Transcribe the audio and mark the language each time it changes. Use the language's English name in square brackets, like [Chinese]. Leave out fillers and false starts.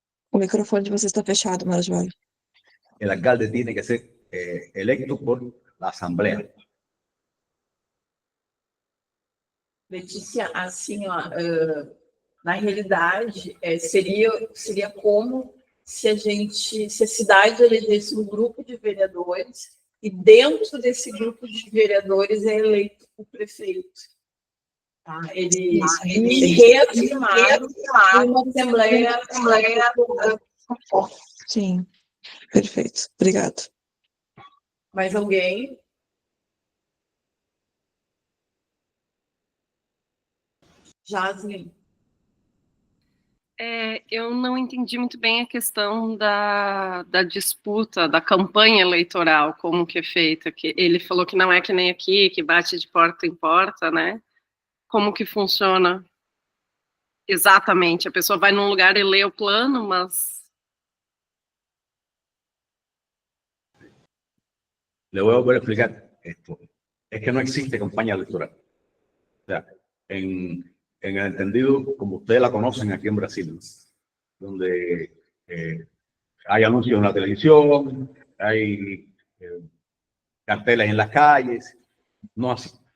[Portuguese] O microfone de vocês está fechado, Marjorie. [Spanish] El alcalde tiene que ser electo por la asamblea. [Portuguese] Letícia, assim, ó, na realidade, seria como se a cidade elegesse um grupo de vereadores e dentro desse grupo de vereadores é eleito o prefeito. Tá? Ele é reafirmado uma assembleia. Sim, perfeito. Obrigado. Mais alguém? Jasmine. Eu não entendi muito bem a questão da disputa, da campanha eleitoral, como que é feita. Que ele falou que não é que nem aqui, que bate de porta em porta, né? Como que funciona exatamente? A pessoa vai num lugar e lê o plano, mas... [Spanish] Le voy a volver a explicar esto. Es que no existe campaña electoral. O sea, en el entendido, como ustedes la conocen aquí en Brasil, donde hay anuncios en la televisión, hay carteles en las calles, no así.